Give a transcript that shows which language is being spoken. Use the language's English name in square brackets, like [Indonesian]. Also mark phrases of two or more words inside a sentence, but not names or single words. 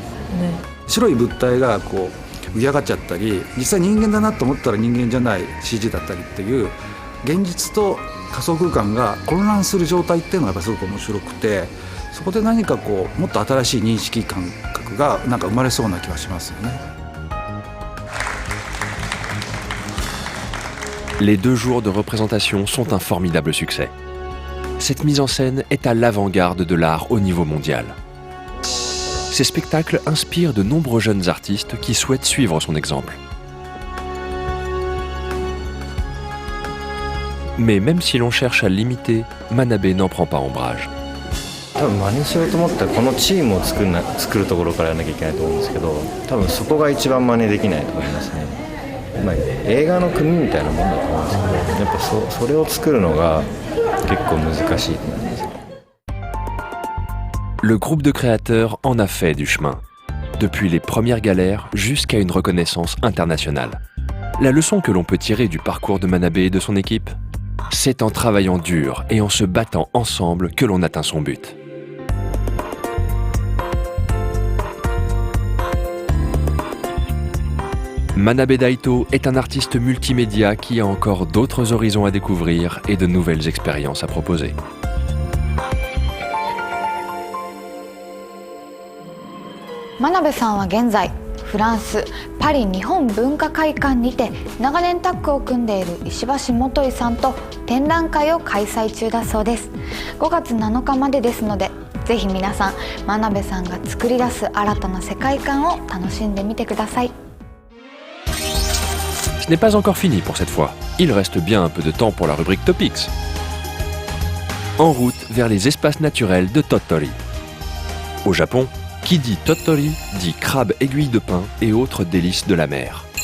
[Japanese] 白い物体がこう浮き上がっちゃったり、実際人間だなと思ったら人間じゃない CG だったりっていう現実と仮想空間が混乱する状態っていうのがやっぱすごく面白くて、そこで何かこうもっと新しい認識感覚がなんか生まれそうな気はしますよね。 [French] Les 2 jours de représentation sont un formidable succès. Cette mise en scène est à l'avant-garde de l'art au niveau mondial. Ces spectacles inspirent de nombreux jeunes artistes qui souhaitent suivre son exemple. Mais même si l'on cherche à l'imiter, Manabe n'en prend pas ombrage. [Japanese] 多分真似しようと思ったらこのチームを作るところからやらなきゃいけないと思うんですけど、多分そこが一番真似できないと思いますね。まあ、映画の組みたいなもんだと思うんですけど、やっぱそれを作るのが結構難しいと思います。 [French] Le groupe de créateurs en a fait du chemin, depuis les premières galères jusqu'à une reconnaissance internationale. La leçon que l'on peut tirer du parcours de Manabe et de son équipe, c'est en travaillant dur et en se battant ensemble que l'on atteint son but. Manabe Daito est un artiste multimédia qui a encore d'autres horizons à découvrir et de nouvelles expériences à proposer. [Japanese] Manabe さんは現在フランス・パリ日本文化会館にて長年タッグを組んでいる石橋元井さんと展覧会を開催中だそうです。5月7日までですので、ぜひ皆さん真鍋さんが作り出す新たな世界観を楽しんでみてください。 [French] Ce n'est pas encore fini pour cette fois. Il reste bien un peu de temps pour la rubrique Topics. En route vers les espaces naturels de Tottori. Au Japon, qui dit Tottori dit crabe aiguille de pin et autres délices de la mer.